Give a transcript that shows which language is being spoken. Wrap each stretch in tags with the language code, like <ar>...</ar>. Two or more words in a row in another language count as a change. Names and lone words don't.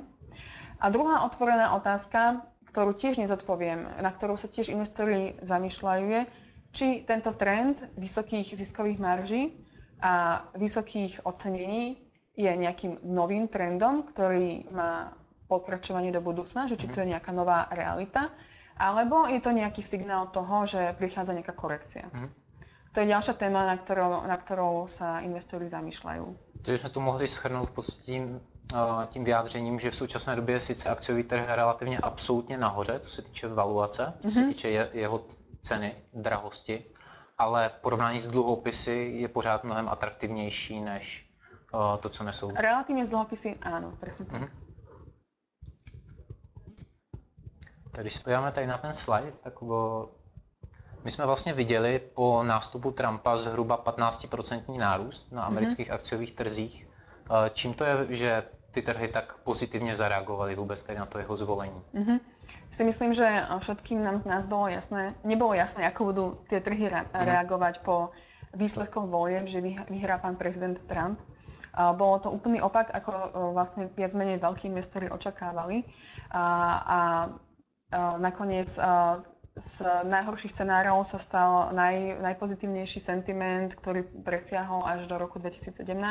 <sk>A druhá otvorená otázka, ktorú tiež nezodpoviem, na ktorú sa tiež investori zamýšľajú, je, či tento trend vysokých ziskových marží a vysokých ocenení je nejakým novým trendom, ktorý má pokračovanie do budúcna, že či to je nejaká nová realita, alebo je to nejaký signál toho, že prichádza nejaká korekcia. To je ďalšia téma, na ktorou sa investori zamýšľajú.</sk> <cs>Takže jsme tu mohli shrnout v podstatě tím vyjádřením, že v současné době je sice akciový trh relativně absolutně nahoře, co se týče valuace, co se týče jeho ceny, drahosti, ale v porovnání s dluhopisy je pořád mnohem atraktivnější než to, co nesou.</cs> <sk>Relatívne s dlhopisy, áno, presne tak.</sk> <cs>Tak když se podíváme tady na ten slide, tak my jsme vlastně viděli po nástupu Trumpa zhruba 15% nárůst na amerických akciových trzích. Čím to je, že ty trhy tak pozitivně zareagovaly vůbec tady na to jeho zvolení?</cs> <sk>Si myslím, že všetkým nám z nás nebolo jasné, ako budú tie trhy reagovať po výsledkoch volieb, že vyhrá pán prezident Trump. Bolo to úplný opak, ako vlastne viac menej veľkí investori očakávali. A nakoniec z najhorších scenárov sa stal najpozitívnejší sentiment, ktorý presiahol až do roku 2017.</sk>